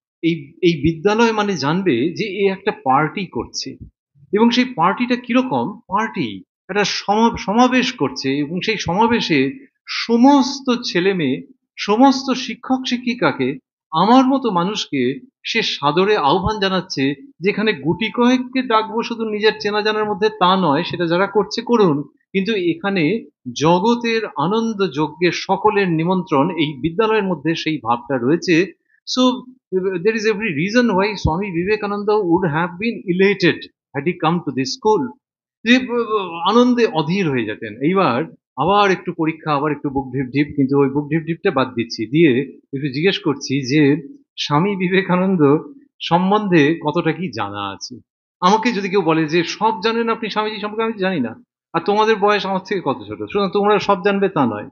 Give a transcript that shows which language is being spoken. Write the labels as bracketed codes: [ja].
[bn] এই এই বিদ্যালয় মানে জানবে যে এ একটা পার্টি করছে, এবং সেই পার্টিটা কিরকম পার্টি, একটা সমাবেশ করছে, এবং সেই সমাবেশে সমস্ত ছেলে মেয়ে, সমস্ত শিক্ষক শিক্ষিকাকে, আমার মতো মানুষকে সে সাদরে আহ্বান জানাচ্ছে, যেখানে গুটি কয়েককে ডাকবো শুধু নিজের চেনা জানার মধ্যে তা নয়, সেটা যারা করছে করুন, কিন্তু এখানে জগতের আনন্দ যজ্ঞের সকলের নিমন্ত্রণ এই বিদ্যালয়ের মধ্যে সেই ভাবটা রয়েছে। [en] So there is every reason why Swami Vivekananda would have been elated had he come to this school. [bn] যে আনন্দে অধীর হয়ে যেতেন। এইবার আবার একটু পরীক্ষা, আবার একটু বুক ঢিপ ঢিপ, কিন্তু ওই বুক ঢিপ ঢিপটা বাদ দিচ্ছি, দিয়ে একটু জিজ্ঞেস করছি যে স্বামী বিবেকানন্দ সম্বন্ধে কতটা কি জানা আছে। আমাকে যদি কেউ বলে যে সব জানেন আপনি স্বামীজি সম্পর্কে, আমি জানি না, আর তোমাদের বয়স আমার থেকে কত ছোট, সুতরাং তোমরা সব জানবে তা নয়।